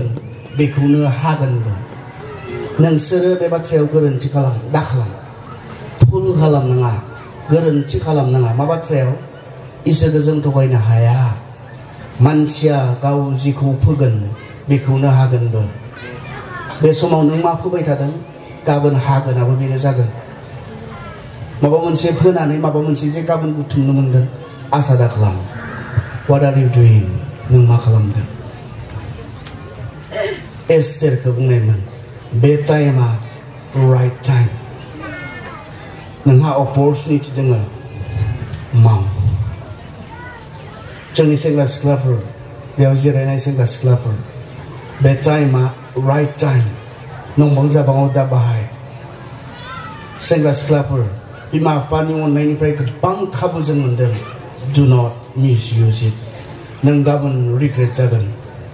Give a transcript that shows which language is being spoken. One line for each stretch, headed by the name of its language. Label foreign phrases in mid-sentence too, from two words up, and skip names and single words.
Bodo: बेखौनो हागोनबो नोंसोरो बे बाथ्रायाव गोरोन्थि दाखालाम भुल खालामनाङा गोरोन्थि खालामनाङा मा बाथ्रायाव इसोरखौ जों थगायनो हाया मानसिया गाव जेखौ फोगोन बेखौनो हागोनबो बे समाव नों मा फोबाय थादों गाबोन हागोनाबो बेनो जागोन माबा मोनसे फोनानै माबा मोनसे जे गाबोन बुथुमनो मोनगोन आसा दाखालाम
English: What are you doing?
Bodo: नों मा खालामदों एस्तेरखौ बुंनायमोन बे टाइमा
English: right time
Bodo: नोंहा अपरचुनिटि दङ माव जोंनि सेंग्रा सिख्लाफोर बेयाव जिरायनाय सेंग्रा सिख्लाफोर बे टाइमा
English: right time
Bodo: नंबां जाबाङाव दा बाहाय सेंग्रा सिख्लाफोर बिमा बिफानि अननायनिफ्राय गोबां खाबु जों मोनदों
English: Do not misuse it
Bodo: नों गाबोन रिग्रेट जागोन